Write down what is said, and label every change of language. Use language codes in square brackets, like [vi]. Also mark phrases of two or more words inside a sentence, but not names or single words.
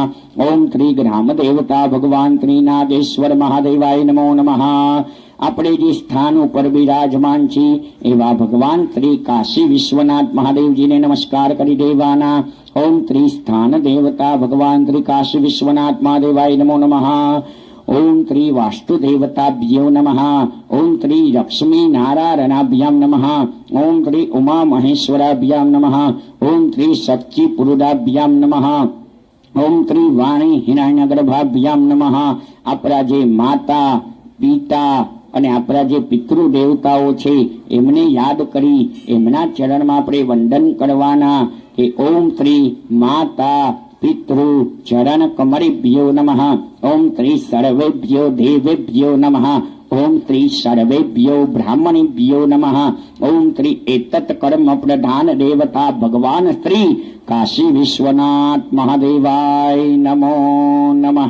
[sa] ઓમ શ્રી ગ્રામ દેવતા ભગવાન શ્રી નાગેશ્વર મહાદેવાય નમો નમઃ। [gu] આપણે જે સ્થાન ઉપર બિરાજમાન છીએ એવા ભગવાન શ્રી કાશી વિશ્વનાથ મહાદેવજીને નમસ્કાર કરી દેવાના। [sa] ઓમ શ્રી સ્થાન દેવતા ભગવાન શ્રી કાશી વિશ્વનાથ મહાદેવાય નમો નમઃ। ओम श्री वास्तुदेवताभ्यो नमः। ओम श्री लक्ष्मी नारायणाभ्यां नमः। ओम श्री उमा महेश्वराभ्यां नमः। ओम श्री सच्ची पुरुषाभ्यां नमः। ओम श्री वाणी हिरण्यगर्भाभ्यां नमः। [gu] અપરા જે માતા પિતા અને આપણા જે પિતૃ દેવતાઓ છે એમને યાદ કરી એમના ચરણમાં આપણે વંદન કરવાના કે [sa] ઓમ શ્રી માતા पितृ चरण कमरेभ्यो नमः। ओम श्री सर्वेभ्यो देवेभ्यो नमः। ओम श्री सर्वेभ्यो ब्राह्मणेभ्यो नमः। ओम श्री एतत् कर्म प्रधान देवता भगवान श्री काशी विश्वनाथ महादेवाय नमो नमः।